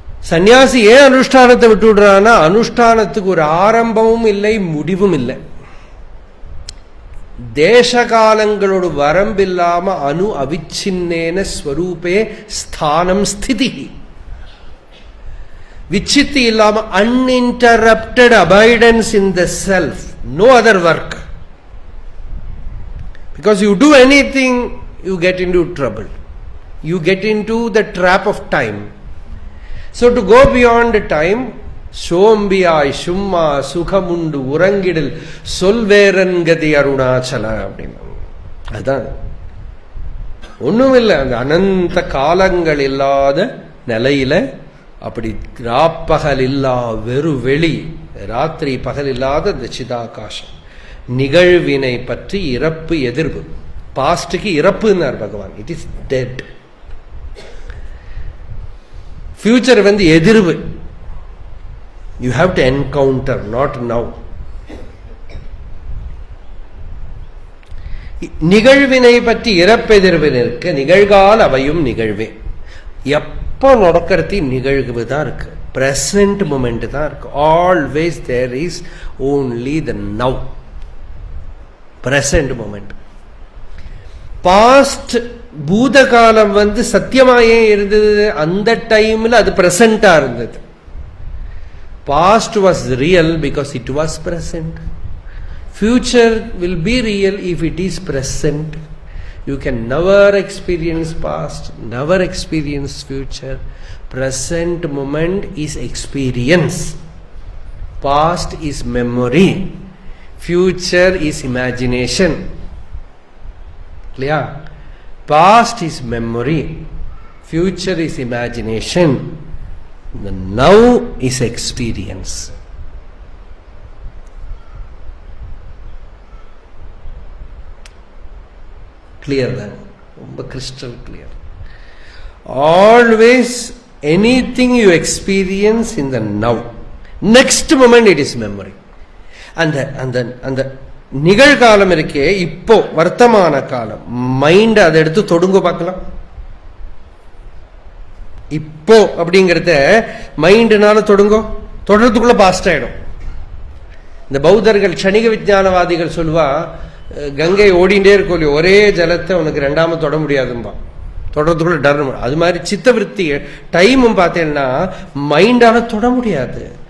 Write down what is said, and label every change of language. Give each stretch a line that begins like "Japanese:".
Tamil: சன்னியாசி ஏன் அனுஷ்டானத்தை விட்டு விடுறான்னா, அனுஷ்டானத்துக்கு ஒரு ஆரம்பமும் இல்லை, முடிவும் இல்லை. தேசகாலங்களோட வரம்பில்லாம
Sanskrit: அணு அவிச்சின்னேன ஸ்வரூபே ஸ்தானம் ஸ்திதி.
Tamil: விச்சித்தி இல்லாம
English: uninterrupted abidance in the self, no other work. Because you do anything, you get into trouble, you get into the trap of time. So to go beyond time,
Tamil: சோம்பியாய் சும்மா சுகமுண்டு உறங்கிடல் சொல்வேரன்கதி அருணாச்சல அப்படின்னு. அதுதான் ஒண்ணும் இல்லை. அந்த அனந்த காலங்கள் இல்லாத நிலையில அப்படி ராப்பகல் இல்லா வெறு வெளி, ராத்திரி பகல் இல்லாத இந்த சிதாகாசம். நிகழ்வினை பற்றி இறப்பு எதிர்ப்பு. பாஸ்டுக்கு இறப்புன்னார் பகவான்.
English: It is dead.
Tamil: ஃபியூச்சர் எதிர்வு.
English: You have to encounter, not now.
Tamil: நிகழ்வினை பற்றி இறப்பெதிர்வில் இருக்க நிகழ்கால அவையும் நிகழ்வே. எப்போ நடக்கிறது நிகழ்வு தான் இருக்கு, பிரசன்ட் மூமெண்ட் தான் இருக்கு.
English: Always there is only the now, present moment.
Tamil: Past பூதகாலம் சத்தியமாயே இருந்தது, அந்த டைம்ல அது பிரசண்டா இருந்தது.
English: Past was real because it was present. Future will be real if it is present. You can never experience past, never experience future. Present moment is experience. Past is memory. Future is imagination. Clear? Past is memory. Future is imagination. The now is experience. Clear then? Crystal clear. Always anything you experience in the now, next moment it is memory. And the
Tamil: நிகழ்காலம் இருக்கே, இப்போ வர்த்தமான காலம், mind அதை எடுத்து தொடுங்க பார்க்கலாம். இப்போ அப்படிங்கிறத மைண்டுனால தொடர்றதுக்குள்ள பாஸ்ட் ஆயிடும். இந்த பௌத்தர்கள் க்ஷணிக விஞ்ஞானவாதிகள் சொல்லுவா, கங்கை ஓடிண்டே இருக்கும், ஒரே ஜலத்தை உனக்கு 2ஆம தொட முடியாதும்பா, தொடர்றதுக்குள்ள டர்னு. அது மாதிரி சித்தவிருத்தி டைமும் பார்த்தேன்னா மைண்டால தொட முடியாது.